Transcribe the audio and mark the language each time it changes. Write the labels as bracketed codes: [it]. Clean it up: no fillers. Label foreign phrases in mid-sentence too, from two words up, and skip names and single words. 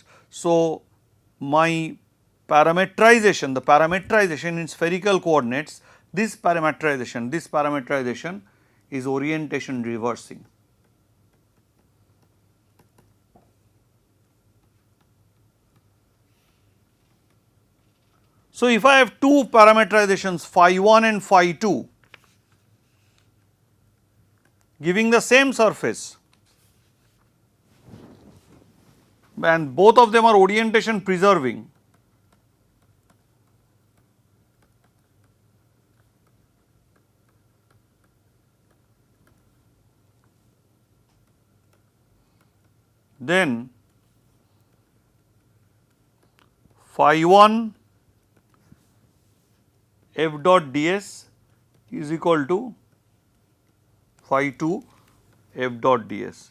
[en] So, my parametrization, the parametrization in spherical coordinates, this parametrization is orientation reversing. So, if I have two parametrizations phi 1 and phi 2 giving the same surface and both of them are orientation preserving, then phi 1 f dot ds is equal to phi 2 f dot ds.